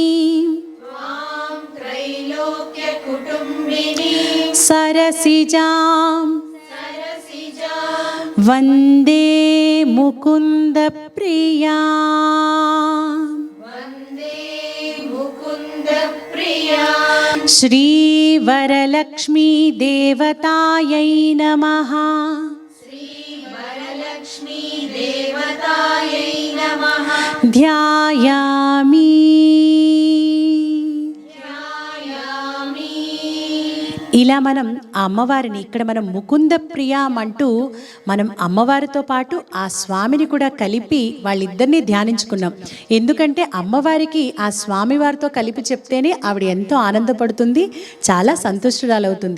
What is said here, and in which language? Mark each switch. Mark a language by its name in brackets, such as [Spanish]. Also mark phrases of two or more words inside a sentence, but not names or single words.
[Sanskrit] త్వాం త్రైలోక్య కుటుంబినీ సరసిజాం సరసిజాం వందే ముకుంద ప్రియా వందే ముకుంద ప్రియా श्रीवरलक्ष्मी देवतायै नमः। श्रीवरलक्ष्मी देवतायै नमः। [Telugu] ध्यायामि ఇలా మనం ఆ అమ్మవారిని ఇక్కడ మనం ముకుంద ప్రియం అంటూ మనం అమ్మవారితో పాటు ఆ స్వామిని కూడా కలిపి వాళ్ళిద్దరినీ ధ్యానించుకున్నాం. ఎందుకంటే అమ్మవారికి ఆ స్వామివారితో కలిపి చెప్తేనే ఆవిడ ఎంతో ఆనందపడుతుంది, చాలా సంతుష్టురాలవుతుంది.